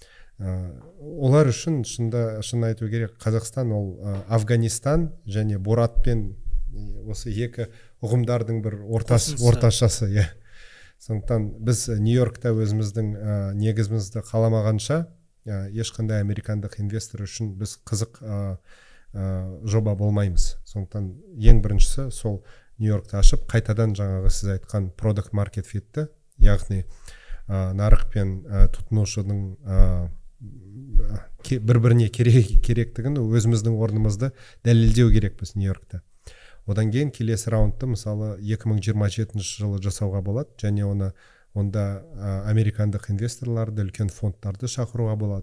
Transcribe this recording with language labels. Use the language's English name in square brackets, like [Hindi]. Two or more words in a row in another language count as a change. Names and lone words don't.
[Kazakh] Олар үшін шын айту керек, Қазақстан ол Афганистан және Боратпен осы екі ұғымдардың бір орташасы. Сондықтан біз Нью-Йоркта өзіміздің негізімізді қаламағанша ешқандай американдық инвестор үшін біз қызық жоба болмаймыз. Сондықтан ең біріншісі сол Нью-Йоркта ашып, қайтадан жаңағы сіз айтқан [English] product market fitті, [Kazakh] яғни нарық пен тұтынушының бір-біріне керектігін өзіміздің орнымызды дәлелдеу керекпіз Нью-Йоркта. Одан кейін келесі раундты мысалы 2027 жылы жасауға болады, және онда американдық инвесторларды, үлкен фондтарды шақыруға болады.